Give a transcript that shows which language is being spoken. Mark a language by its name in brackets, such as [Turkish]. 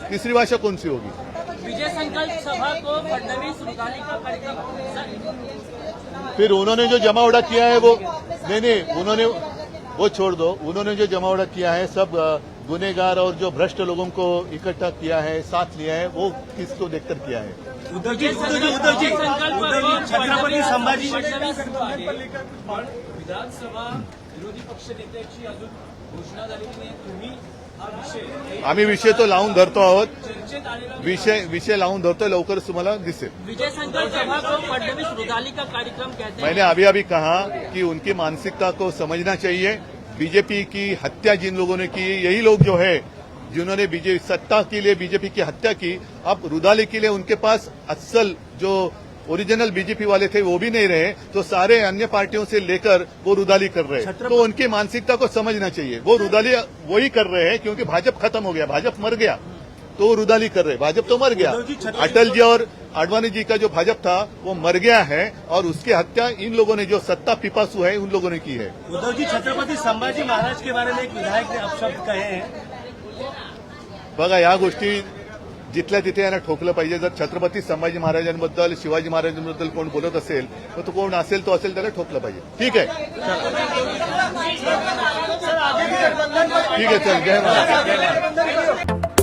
[Hindi] विजय संकल्प सभा को फडणवीस रुदाली का कार्यक्रम. फिर उन्होंने जो जमावड़ा किया है वो नहीं, उन्होंने वो छोड़ दो. उन्होंने जो जमावड़ा किया है, सब गुनेगार और जो भ्रष्ट लोगों को इकट्ठा किया है, साथ लिया है, वो किसको देखकर किया है? [Marathi] उद्धव जी छत्रपती संभाजी विधानसभा विरोधी पक्ष नेत्याची अजून घोषणा झालेली नाही. तुम्ही हा विषय, आम्ही विषय तो लावून धरतो आहोत. चर्चेत आलेला विषय लावून धरतोय, लवकरच तुम्हाला दिसेल. [Hindi] विजय संकल्प सभा को फडणवीस रुदाली का कार्यक्रम कहते हैं. मैंने अभी कहा कि उनकी मानसिकता को समझना चाहिए. बीजेपी की हत्या जिन लोगों ने की, यही लोग जो है जिन्होंने सत्ता के लिए बीजेपी की हत्या की, अब रुदाली के लिए उनके पास असल जो ओरिजिनल बीजेपी वाले थे वो भी नहीं रहे, तो सारे अन्य पार्टियों से लेकर वो रुदाली कर रहे हैं. तो उनकी मानसिकता को समझना चाहिए. वो रुदाली वही कर रहे हैं क्योंकि भाजपा खत्म हो गया, भाजपा मर गया. तो रुदाली कर रहे। भाजपा तो मर गया। अटल जी और आडवाणी जी का जो भाजपा था वो मर गया है और उसकी हत्या इन लोगों ने, जो सत्ता पिपासु है, उन लोगों ने की है। उद्धव जी, छत्रपती संभाजी महाराज के बारे में एक विधायक ने अपशब्द कहे हैं। [Marathi] बघा, या गोष्टी जिथल्या तिथे यांना ठोकलं पाहिजे। जर छत्रपती संभाजी महाराजांबद्दल, शिवाजी महाराजांबद्दल कोण बोलत असेल तर तो कोण असेल तो असेल, त्याला ठोकलं पाहिजे। ठीक आहे, ठीक आहे, चल, जय महाराज।